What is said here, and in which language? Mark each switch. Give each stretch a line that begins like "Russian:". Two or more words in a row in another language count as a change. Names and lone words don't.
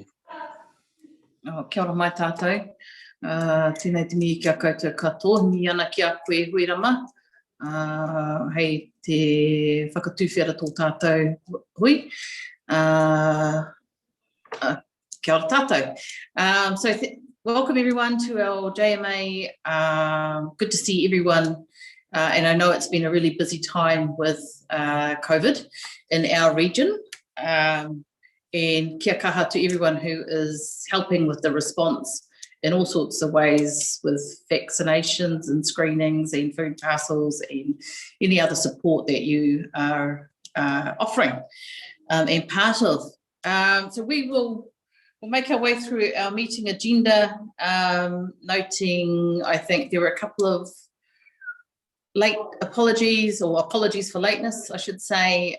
Māori: Kia ora mai tātou. Tēnei te mihi kia koutou katoa, ni ana kia koe huirama. Hei te whakatūwhera tō tātou hui. Kia ora tātou.
English: Welcome everyone to our JMA. Good to see everyone. And I know it's been a really busy time with COVID in our region. And
Māori: kia kaha
English: to everyone who is helping with the response in all sorts of ways with vaccinations and screenings and food parcels and any other support that you are offering and part of. So we'll make our way through our meeting agenda, noting I think there were a couple of late apologies or apologies for lateness, I should say.